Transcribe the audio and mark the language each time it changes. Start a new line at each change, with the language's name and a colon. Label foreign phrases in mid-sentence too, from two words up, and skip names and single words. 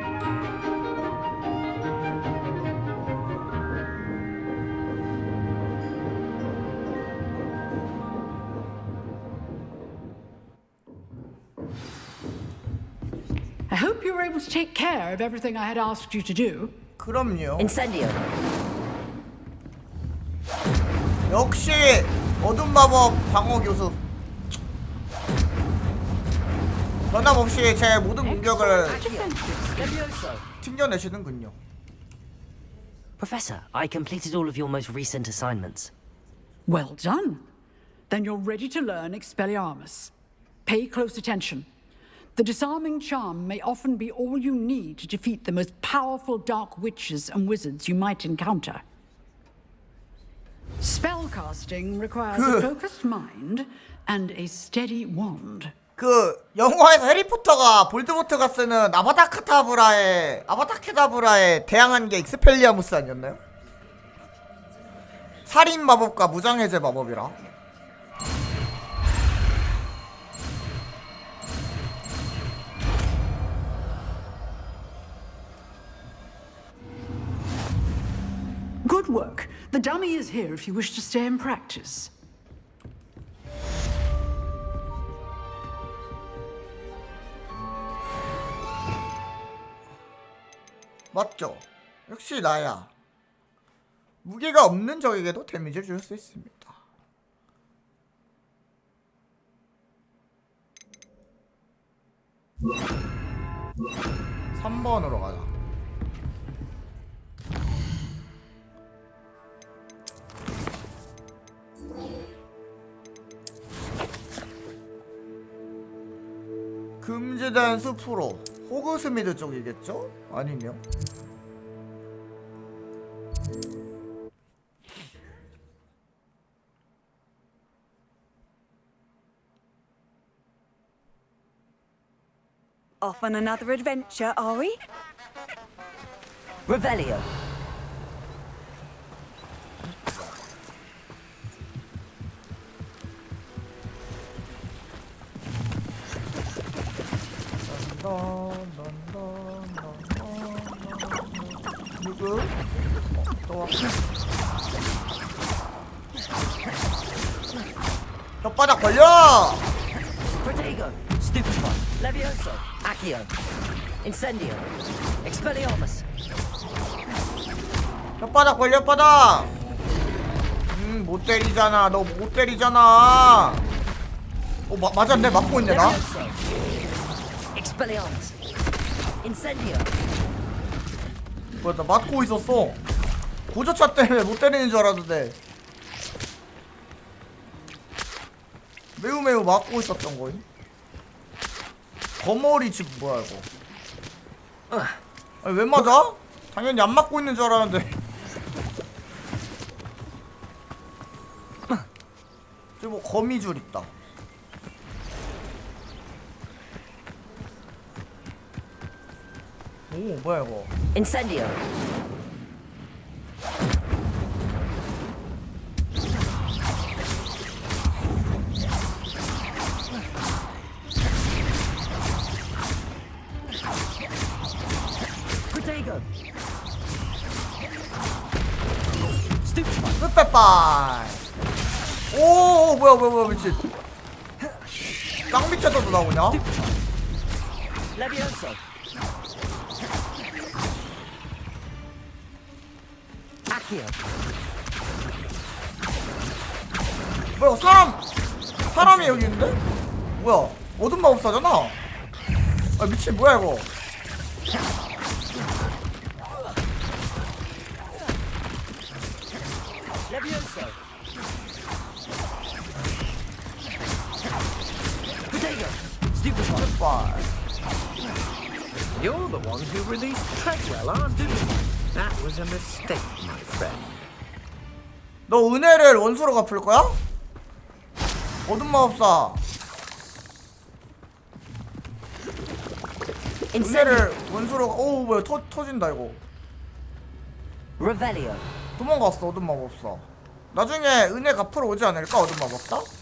English: I hope you were able to take care of everything I had asked you to do.
Korean: 그럼요.
English: Incendio.
Korean: 역시 어둠 마법 방어 교수. 변함없이 제 모든 공격을 튕겨내시는군요.
English: Professor, I completed all of your most recent assignments. Well done. Then you're ready to learn Expelliarmus. Pay close attention. The disarming charm may often be all you need to defeat the most powerful dark witches and wizards you might encounter. Spellcasting requires a focused mind and a steady wand.
Korean: 그 영화에서 해리포터가 볼드모트가 쓰는 아바다케다브라에 대항한 게 익스펠리아무스 아니었나요? 살인 마법과 무장해제 마법이라.
English: Good work. The dummy is here if you wish to stay and practice.
Korean: 맞죠? 역시 나야. 무게가 없는 적에게도 데미지를 줄 수 있습니다. 3번으로 가자. 금지된 숲으로. 호그스미드 쪽이겠죠? 아니면
English: Off on another adventure, are we? Revelio.
Korean: 누구? 또 왔어. 혓바닥 걸려!
English: Protego. Stupefy. Levioso. Accio. Incendio. Expelliarmus.
Korean: 혓바닥 걸려, 혓바닥! 못 때리잖아. 너 못 때리잖아. 맞았네. 맞고 있네, 나.
English: Expelliarmus. Incendio.
Korean: 뭐야, 나 맞고 있었어. 고저차 때문에 못 때리는 줄 알았는데 매우 맞고 있었던 거임. 거머리 집 뭐야 이거. 아니 왜 맞아? 당연히 안 맞고 있는 줄 알았는데. 저기 뭐 거미줄 있다. 오 뭐야 이거.
English: Incendio. Protego. Stupefy.
Korean: 흑백발. 오 뭐야 미친. 땅 밑에서도 나오냐?
English: Levioso. Accio.
Korean: 뭐야 사람이 여기 있는데? 뭐야 어둠 마법사잖아. 아 미친 뭐야 이거.
English: Levioso. Protego. Stupefy. You're the one who released Treadwell, aren't you? That was a mistake, my friend.
Korean: 너 은혜를 원수로 갚을 거야? 어둠 마법사. 은혜를 원수로 오우 뭐야 터진다 이거.
English: Revelio.
Korean: 도망갔어 어둠 마법사. 나중에 은혜 갚으러 오지 않을까 어둠 마법사?